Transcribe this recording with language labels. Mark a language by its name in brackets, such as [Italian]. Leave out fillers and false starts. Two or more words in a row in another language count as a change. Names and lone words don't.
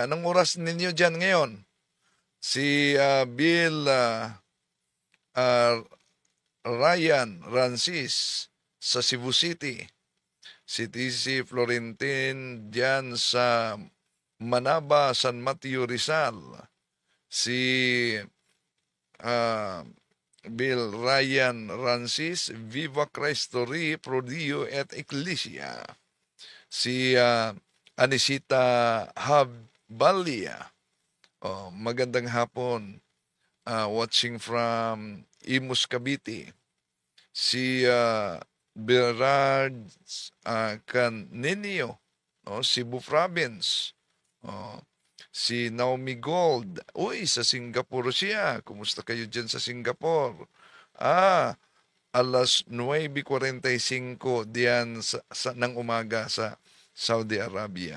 [Filipino] Anong oras ninyo dyan ngayon? Si Bill Ryan Rancis sa Cebu City. Si TC Florentin dyan sa Manaba, San Mateo, Rizal. Si Bill Ryan Rancis, [Spanish] Viva Cristo Rey, [Latin] Prodio et Ecclesia. [Filipino] Si Anisita Habbalia. Magandang hapon. [English] Watching from Imus, Cavite. [Filipino] Si Berard Canenio, Cebu Province. Si Naomi Gold. Uy, sa Singapore siya. Kumusta kayo dyan sa Singapore? Alas 9:45 diyan ng umaga sa Saudi Arabia.